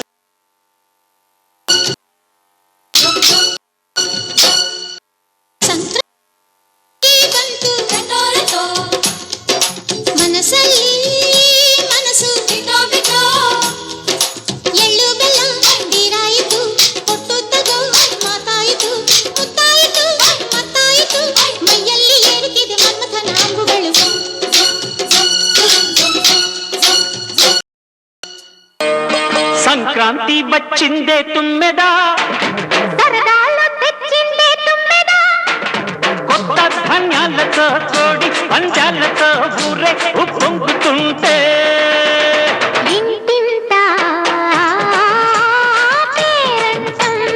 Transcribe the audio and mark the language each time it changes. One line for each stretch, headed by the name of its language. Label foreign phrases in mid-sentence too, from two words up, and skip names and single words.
Kannada: ಮನಸ್ಸಲ್ಲಿ ಮನಸ್ಸು ಎಳ್ಳು ಬೆಲ್ಲ ತೀರಾಯಿತು ಕೊಟ್ಟು ತಗೋ ಮಾತಾಯಿತು ಮುತ್ತಾಯಿತು ಮತ್ತಾಯಿತು ಮೈಯಲ್ಲಿ ಏರುತ್ತಿದೆ ಮನ್ಮಥನ ಅಂಬುಗಳು
Telugu: సంక్రాంతి వచ్చిందే తుమ్మెద సరదాలు తెచ్చిందే తుమ్మెద కొత్త ధాన్యాలతో కోడి పంజాలతో ఊరే ఉప్పొంగుతుంటే ఇంటింత పేరంటం